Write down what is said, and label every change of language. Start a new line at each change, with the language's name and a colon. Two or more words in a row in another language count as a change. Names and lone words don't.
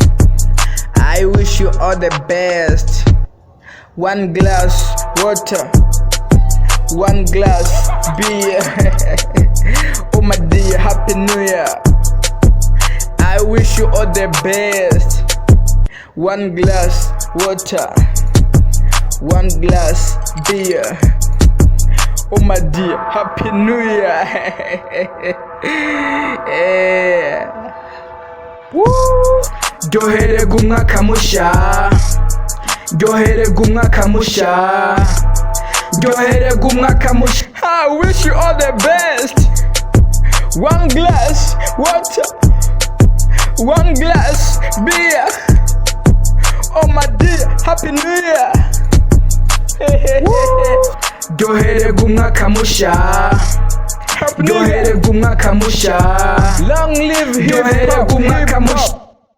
English: I wish you all the best one glass water one glass beer oh my dear happy new year I wish you all the best one glass water one glass beer oh my dear happy new year
Kinyarwanda: ryohererwa umwaka musha ryohererwa umwaka musha ryohererwa umwaka musha
English: I wish you all the best one glass water one glass beer oh my dear happy new year
Kinyarwanda: ryohererwa umwaka musha ryohererwa umwaka musha
English: long live hip hop